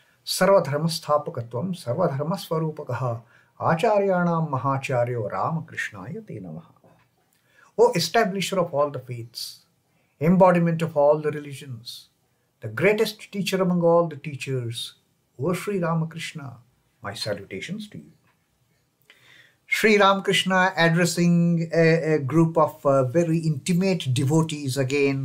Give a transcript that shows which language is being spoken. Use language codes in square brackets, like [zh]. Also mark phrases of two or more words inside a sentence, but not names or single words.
[sa] सर्वधर्मस्थापकत्वं सर्वधर्मस्वरूपकः आचार्याणां महाचार्यो रामकृष्णाय ते नमः. [en] O establisher of all the faiths, embodiment of all the religions, the greatest teacher among all the teachers, O Sri Ramakrishna, my salutations to you. Sri Ramakrishna addressing a group of very intimate devotees again.